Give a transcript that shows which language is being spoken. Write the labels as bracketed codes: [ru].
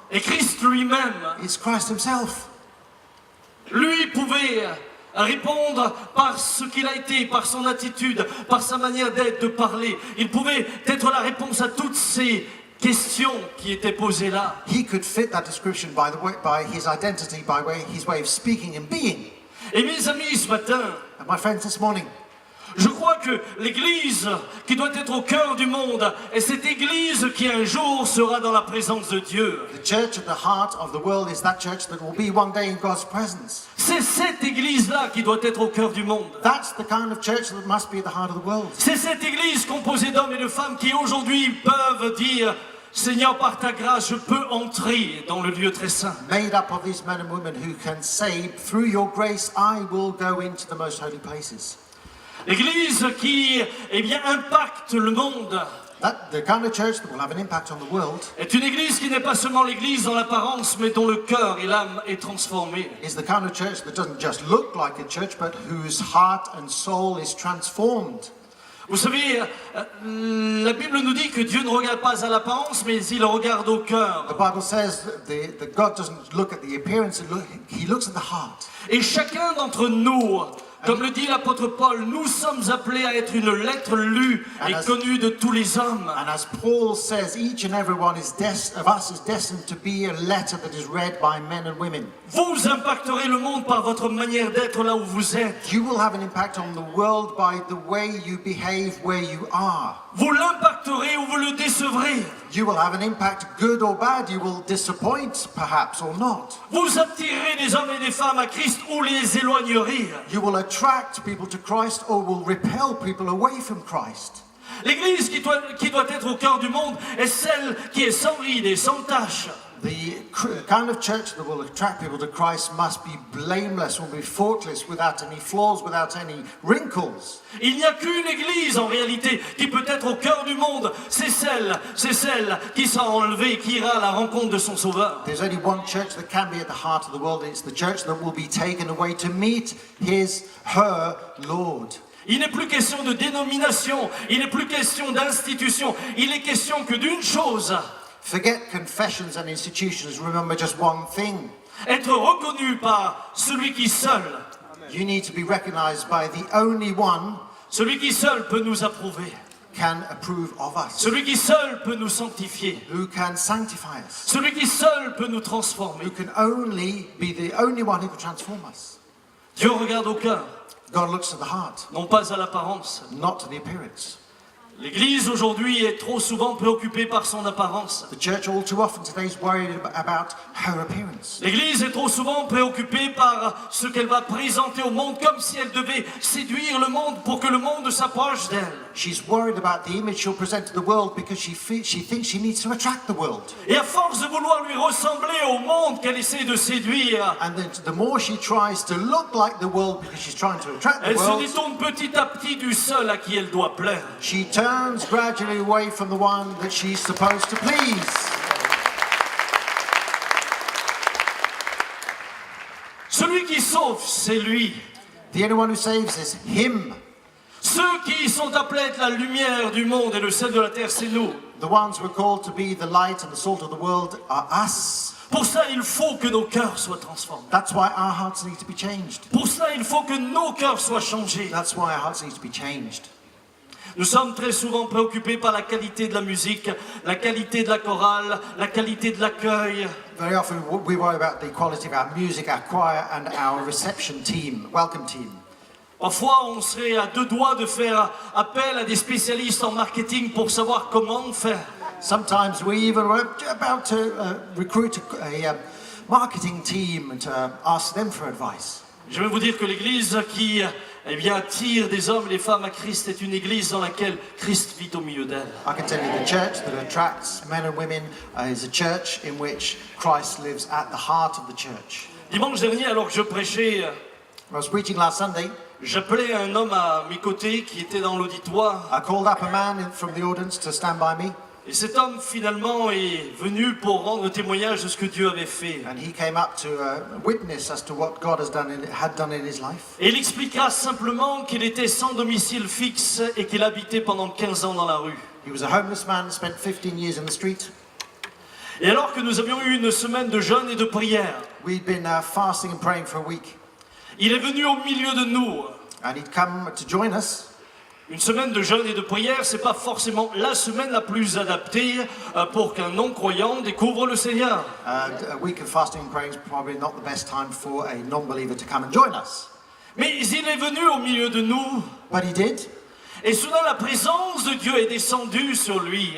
[fr] est Christ lui-même. [en] is Christ himself. [fr] Lui pouvait répondre par ce qu'il a été, par son attitude, par sa manière d'être, de parler. Il pouvait être la réponse à toutes ces questions qui étaient posées là. [en] He could fit that description by his identity, by his way of speaking and being. [fr] Et mes amis, ce matin, [en] And my friends, this morning, [fr] je crois que l'Église qui doit être au cœur du monde est cette Église qui un jour sera dans la présence de Dieu. [en] the church at the heart of the world is that church that will be one day in God's presence. [fr] C'est cette Église-là qui doit être au cœur du monde. [en] That's the kind of church that must be at the heart of the world. [fr] C'est cette Église composée d'hommes et de femmes qui aujourd'hui peuvent dire « Seigneur, par ta grâce, je peux entrer dans le lieu très saint. [en] Made up of these men and women who can say, through your grace, I will go into the most holy places. » [fr] L'Église qui impacte le monde [en] The kind of church that will have an impact on the world [fr] est une Église qui n'est pas seulement l'Église dans l'apparence, mais dont le cœur et l'âme est transformé. [en] is the kind of church that doesn't just look like a church, but whose heart and soul is transformed. [fr] Vous savez, la Bible nous dit que Dieu ne regarde pas à l'apparence, mais il regarde au cœur. [en] The Bible says that God doesn't look at the appearance, he looks at the heart. [fr] Et chacun d'entre nous, comme le dit l'apôtre Paul, nous sommes appelés à être une lettre lue et connue de tous les hommes. [en] And as Paul says, each and every one of us is destined to be a letter that is read by men and women. [fr] Vous impacterez le monde par votre manière d'être là où vous êtes. [en] You will have an impact on the world by the way you behave where you are. [fr] Vous l'impacterez ou vous le décevrez. [en] You will have an impact, good or bad. You will disappoint, perhaps, or not. [fr] Vous attirerez des hommes et des femmes à Christ ou les éloignerez. [en] You will attract people to Christ or will repel people away from Christ. [fr] L'Église qui doit être au cœur du monde est celle qui est sans ride et sans tache. [en] The kind of church that will attract people to Christ must be blameless, will be faultless, without any flaws, without any wrinkles. [fr] Il n'y a qu'une Église en réalité qui peut être au cœur du monde. C'est celle qui sera enlevée, qui ira à la rencontre de son Sauveur. [en] There's only one church that can be at the heart of the world. It's the church that will be taken away to meet her Lord. [fr] Il n'est plus question de dénomination, il n'est plus question d'institution, il est question que d'une chose. [en] Forget confessions and institutions. Remember just one thing. [fr] Être reconnu par celui qui seul, [en] You need to be recognized by the only one [fr] celui qui seul peut nous approuver, [en] can approve of us, [fr] celui qui seul peut nous sanctifier, [en] who can sanctify us, [fr] celui qui seul peut nous transformer. [en] who can only be the only one who can transform us. [fr] Dieu regarde au cœur, [en] God looks at the heart, [fr] non pas à l'apparence. [en] not to the appearance. [fr] L'Église aujourd'hui est trop souvent préoccupée par son apparence. [en] The church all too often today is worried about her appearance. [fr] L'Église est trop souvent préoccupée par ce qu'elle va présenter au monde, comme si elle devait séduire le monde pour que le monde s'approche d'elle. [en] She's worried about the image she'll present to the world because she thinks she needs to attract the world. [fr] Et à force de vouloir lui ressembler au monde qu'elle essaie de séduire, [en] And then the more she tries to look like the world because she's trying to attract the [fr] elle se [en] world, [fr] détourne petit à petit du seul à qui elle doit plaire. [en] she turns gradually away from the one that she's supposed to please. [fr] Celui qui sauve, c'est lui. [en] The only one who saves is him. [fr] Ceux qui sont appelés à être la lumière du monde et le sel de la terre, c'est nous. [en] The ones who are called to be the light and the salt of the world are us. [fr] Pour ça, il faut que nos cœurs soient transformés. [en] That's why our hearts need to be changed. [fr] Pour ça, il faut que nos cœurs soient changés. [en] That's why our hearts need to be changed. [fr] Nous sommes très souvent préoccupés par la qualité de la musique, la qualité de la chorale, la qualité de l'accueil. [en] Very often we worry about the quality of our music, our choir and our reception team, welcome team. [fr] Parfois, on serait à deux doigts de faire appel à des spécialistes en marketing pour savoir comment faire. [en] Sometimes we even were about to recruit a marketing team to ask them for advice. [fr] Je vais vous dire que l'église qui attire des hommes et des femmes à Christ est une église dans laquelle Christ vit au milieu d'elle. [en] I can tell you the church that attracts men and women is a church in which Christ lives at the heart of the church. [fr] Dimanche dernier, alors que je prêchais, [en] I was preaching last Sunday. [fr] j'appelais un homme à mes côtés qui était dans l'auditoire. [en] I called up a man from the audience to stand by me, [fr] Et cet homme, finalement, est venu pour rendre témoignage de ce que Dieu avait fait. [en] and he came up to witness as to what God had done in his life. [fr] Et il expliquera simplement qu'il était sans domicile fixe et qu'il habitait pendant 15 ans dans la rue. [en] He was a homeless man, spent 15 years in the street. [fr] Et alors que nous avions eu une semaine de jeûne et de prière, [en] We'd been fasting and praying for a week, [fr] il est venu au milieu de nous. [en] and he'd come to join us. [fr] Une semaine de jeûne et de prière, c'est pas forcément la semaine la plus adaptée pour qu'un non-croyant découvre le Seigneur. [en] A week of fasting and praying is probably not the best time for a non-believer to come and join us. [fr] Mais il est venu au milieu de nous, [en] But he did, [fr] et soudain la présence de Dieu est descendue sur lui.